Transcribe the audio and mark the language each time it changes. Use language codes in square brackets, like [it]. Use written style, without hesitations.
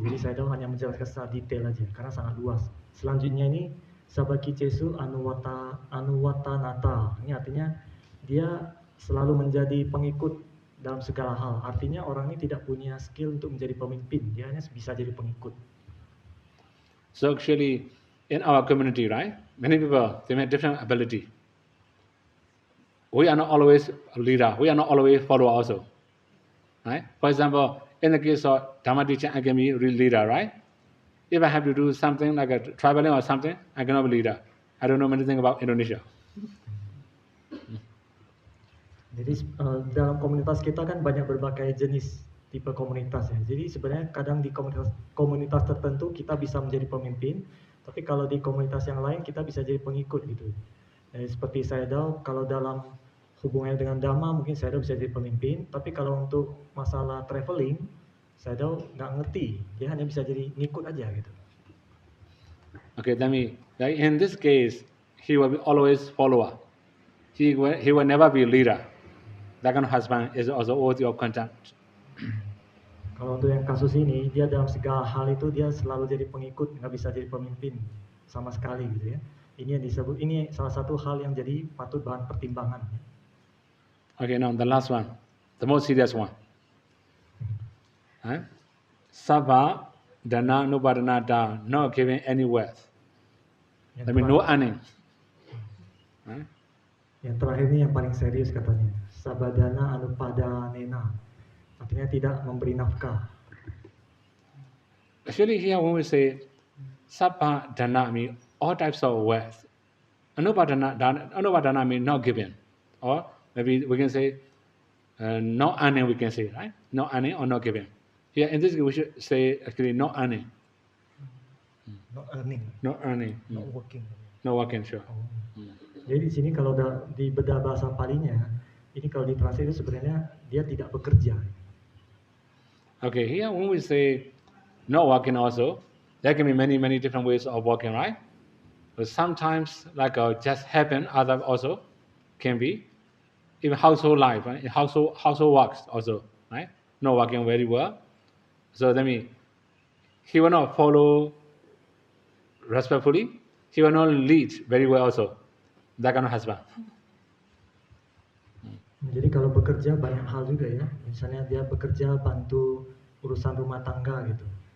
[id] Jadi saya hanya menjelaskan secara detail aja karena sangat luas. Selanjutnya ini sabakijesu anuwatanata. Ini artinya dia selalu menjadi pengikut dalam segala hal. Artinya orang ini tidak punya skill untuk menjadi pemimpin. Dia hanya bisa jadi pengikut. [en] So actually, in our community, right, many people, they have different ability. We are not always a leader. We are not always follower also. Right? For example, in the case of Dhamma teaching, I can be leader, right? If I have to do something like a traveling or something, I cannot be leader. I don't know anything about Indonesia. [id] Jadi dalam komunitas kita kan banyak berbagai jenis tipe komunitas ya. Jadi sebenarnya kadang di komunitas tertentu kita bisa menjadi pemimpin, tapi kalau di komunitas yang lain kita bisa jadi pengikut gitu. Jadi seperti saya tahu kalau dalam hubungannya dengan Dhamma mungkin saya tahu bisa jadi pemimpin, tapi kalau untuk masalah traveling saya tahu nggak ngerti, dia hanya bisa jadi ngikut aja gitu. [en] Okay, like in this case, he will be always follower. He will never be leader. That kind of husband is also worthy of contempt. [id] Kalau untuk yang kasus ini, dia dalam segala hal itu dia selalu jadi pengikut, nggak bisa jadi pemimpin sama sekali gitu ya. Ini yang disebut, ini salah satu hal yang jadi patut bahan pertimbangan. [en] Okay, now the last one, the most serious one. Sabha dana nupadana da, not giving any wealth. I mean, no earning. [id] Yang terakhir ini yang paling serius katanya, sabadana anupadanena, artinya tidak memberi nafkah. [en] Actually, here when we say sabha dana mean all types of wealth. Anupadana means not giving, or maybe we can say not earning. We can say right, not earning or not giving. Here in this we should say actually not earning. Not earning. Not earning. Not working. Not working, sure. [id] Jadi di sini kalau di bedah bahasa Palinya, ini kalau ditranslate itu sebenarnya dia tidak bekerja. [en] Okay, here when we say not working also, there can be many different ways of working, right? But sometimes like just happen, other also can be even household life, right? Household works also, right? Not working very well. So that means he will not follow respectfully. He will not lead very well also. That kind of husband. [id] Jadi kalau bekerja banyak hal juga ya. Misalnya dia bekerja bantu urusan rumah tangga gitu.